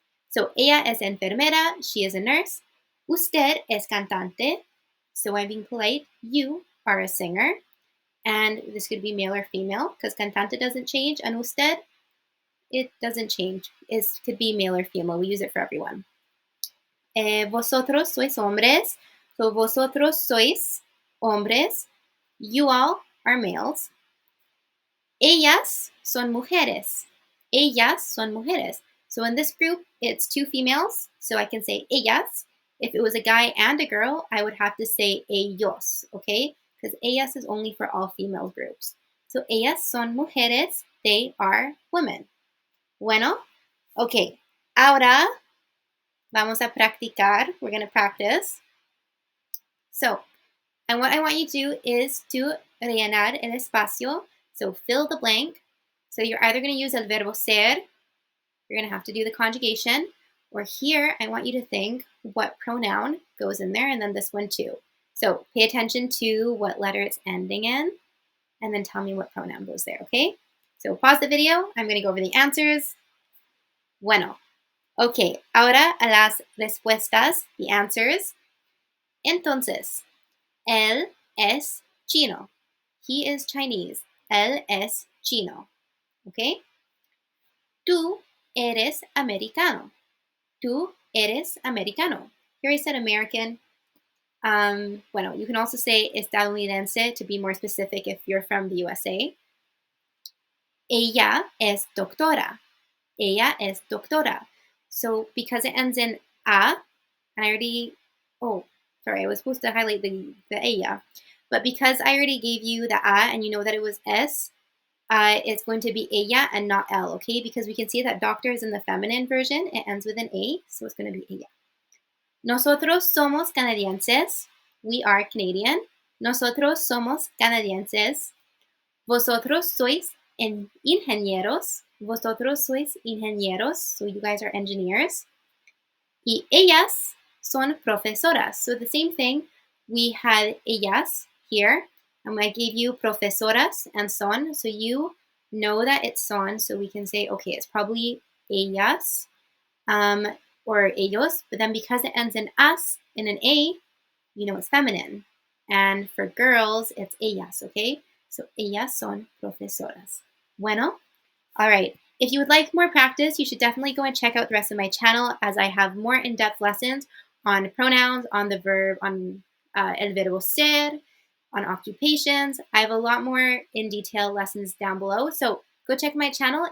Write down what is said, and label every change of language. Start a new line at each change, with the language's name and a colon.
English: So
Spanish: ella es enfermera,
English: she is a nurse.
Spanish: Usted es cantante.
English: So So I'm being polite. You are a singer. And this could be male or female because cantante doesn't change. And usted, it doesn't change. It could be male or female. We use it for everyone.
Spanish: Vosotros sois hombres. So vosotros sois hombres.
English: You all are males.
Spanish: Ellas son mujeres. Ellas son mujeres.
English: So in this group, it's two females. So I can say ellas. If it was a guy and a girl, I would have to say ellos, okay? Because ellas is only for all female groups. So
Spanish: ellas son mujeres.
English: They are women.
Spanish: Bueno, okay. Ahora vamos a practicar.
English: We're going to practice. So, and what I want you to do is to
Spanish: rellenar el espacio.
English: So fill the blank. So you're either going to use
Spanish: el verbo ser,
English: you're going to have to do the conjugation, or here I want you to think what pronoun goes in there, and then this one too. So pay attention to what letter it's ending in, and then tell me what pronoun goes there, okay? So pause the video. I'm going to go over the answers.
Spanish: Bueno. Okay, ahora a las respuestas,
English: the answers.
Spanish: Entonces, él es chino.
English: He is Chinese.
Spanish: Él es chino. Okay? Tú eres americano. Tú eres americano.
English: Here I said American. Bueno, you can also say estadounidense to be more specific if you're from the USA.
Spanish: Ella es doctora. Ella es doctora.
English: So because it ends in a, and I already, oh, sorry, I was supposed to highlight the ella. But because I already gave you the a and you know that it was s, it's going to be ella and not el, okay? Because we can see that doctor is in the feminine version. It ends with an a, so it's going to be ella.
Spanish: Nosotros somos canadienses.
English: We are Canadian.
Spanish: Nosotros somos canadienses. Vosotros sois ingenieros. Vosotros sois ingenieros.
English: So you guys are engineers.
Spanish: Y ellas son profesoras.
English: So the same thing. We had ellas here. And I gave you profesoras and son. So you know that it's son. So we can say, okay, it's probably ellas or ellos. But then because it ends in us, in an a, you know it's feminine. And for girls, it's ellas, okay?
Spanish: So ellas son profesoras. Bueno,
English: all right. If you would like more practice, you should definitely go and check out the rest of my channel as I have more in-depth lessons on pronouns, on the verb, on
Spanish: el verbo ser,
English: on occupations. I have a lot more in detail lessons down below. So go check my channel.